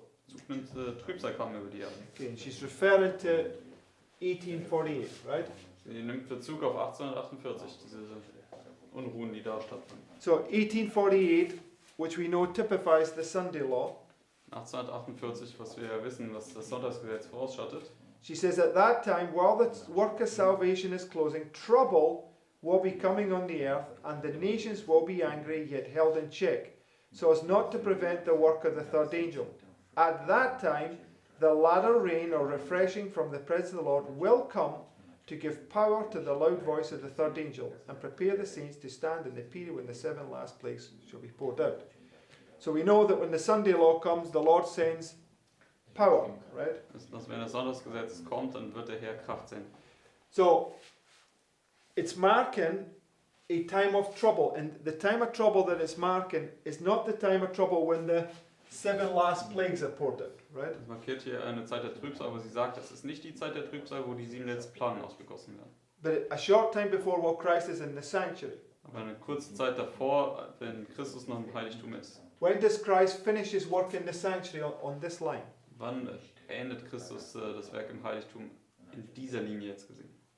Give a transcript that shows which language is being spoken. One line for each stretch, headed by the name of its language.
German: Bezug nimmt Trübsal kam über die Erde.
English: Okay, and she's referring to 1848, right?
German: Sie nimmt Bezug auf 1848, diese Unruhen, die da stattfinden.
English: So 1848, which we know typifies the Sunday law.
German: 1848, was wir ja wissen, was das Sonntagsgesetz vorausschattet.
English: She says at that time, while the work of salvation is closing, trouble will be coming on the earth, and the nations will be angry, yet held in check, so as not to prevent the work of the third angel. At that time, the latter rain or refreshing from the presence of the Lord will come to give power to the loud voice of the third angel, and prepare the saints to stand in the period when the 7 last plagues shall be poured out. So we know that when the Sunday law comes, the Lord sends power, right?
German: Dass wenn das Sonntagsgesetz kommt, dann wird der Herr Kraft senden.
English: So it's marking a time of trouble, and the time of trouble that it's marking is not the time of trouble when the 7 last plagues are poured out, right?
German: Das markiert hier eine Zeit der Trübsal, aber sie sagt, das ist nicht die Zeit der Trübsal, wo die 7 letzten Plagen ausgegossen werden.
English: But a short time before while Christ is in the sanctuary.
German: Aber eine kurze Zeit davor, wenn Christus noch im Heiligtum ist.
English: When does Christ finish his work in the sanctuary on this line?
German: Wann beendet Christus das Werk im Heiligtum in dieser Linie jetzt gesehen?